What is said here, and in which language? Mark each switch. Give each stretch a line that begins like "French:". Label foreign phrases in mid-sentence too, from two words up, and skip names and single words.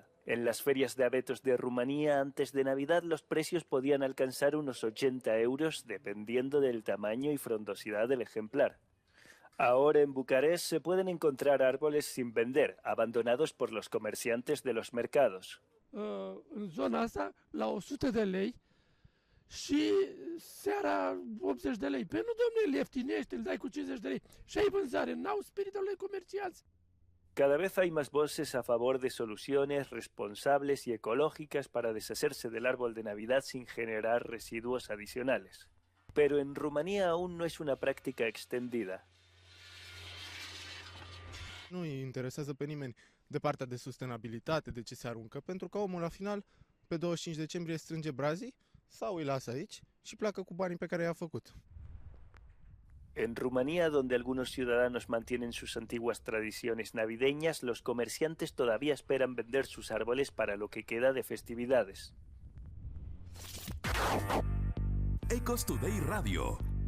Spanish: En las ferias de abetos de Rumanía antes de Navidad los precios podían alcanzar unos 80 euros dependiendo del tamaño y frondosidad del ejemplar. Ahora en Bucarest se pueden encontrar árboles sin vender, abandonados por los comerciantes de los mercados.
Romanian: În zona asta, la 100 de lei și seara 80 de lei. Pe nu, domnule, ieftinește, îl dai cu 50 de lei. Și ai vânzare, n-au spiritul lui comercianți.
Spanish: Cada vez hay más voces a favor de soluciones responsables y ecológicas para deshacerse del árbol de Navidad sin generar residuos adicionales. Pero en Rumanía aún no es una práctica extendida.
Romanian: Nu îi interesează pe nimeni de partea de sustenabilitate, de ce se aruncă, pentru că omul la final, pe 25 decembrie, strânge brazii sau îi lasă aici și pleacă cu banii pe care i-a făcut.
Spanish: En Rumanía, donde algunos ciudadanos mantienen sus antiguas tradiciones navideñas, los comerciantes todavía esperan vender sus árboles para lo que queda de festividades. Ecos Today Radio.